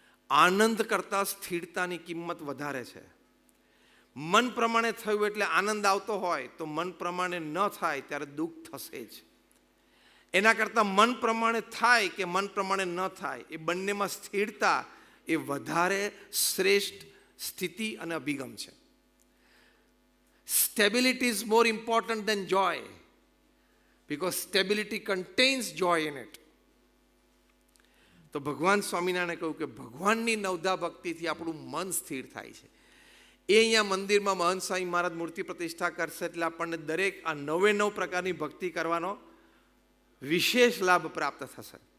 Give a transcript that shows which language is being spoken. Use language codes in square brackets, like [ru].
[gu] આનંદ કરતાં સ્થિરતાની કિંમત વધારે છે. મન પ્રમાણે થયું એટલે આનંદ આવતો હોય, તો મન પ્રમાણે ન થાય ત્યારે દુઃખ થશે જ. એના કરતાં મન પ્રમાણે થાય કે મન પ્રમાણે ન થાય, એ બંનેમાં સ્થિરતા એ વધારે શ્રેષ્ઠ સ્થિતિ અને અભિગમ છે. [en] Stability is more important than joy because stability contains joy in it. [gu] તો ભગવાન સ્વામિનારાયણે કહ્યું કે ભગવાનની 9ધા ભક્તિથી આપણું મન સ્થિર થાય છે. એ અહીંયા મંદિરમાં મહંત સ્વામી મહારાજ મૂર્તિ પ્રતિષ્ઠા કરશે એટલે આપણને દરેક આ 9 પ્રકારની ભક્તિ કરવાનો વિશેષ લાભ પ્રાપ્ત થશે.